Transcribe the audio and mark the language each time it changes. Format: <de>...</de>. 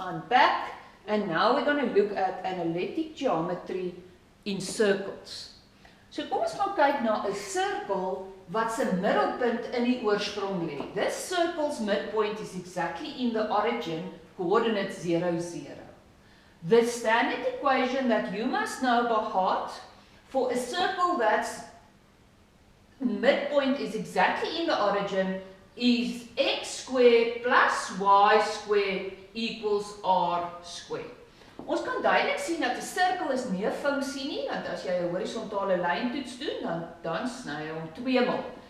<en>I'm back, and now we're going to look at analytic geometry in circles.</en> <af>So kom ons gaan kyk na 'n sirkel wat se middelpunt in die oorsprong lê.</af> <en>This circle's midpoint is exactly in the origin, coordinate 0, 0. The standard equation that you must know by heart for a circle that's midpoint is exactly in the origin is x squared plus y squared equals r squared.</en> <af>Ons kan duidelik sien dat 'n sirkel is nie 'n funksie nie, want as jy 'n horisontale lyn toets doen, dan sny hy hom tweemaal.</af>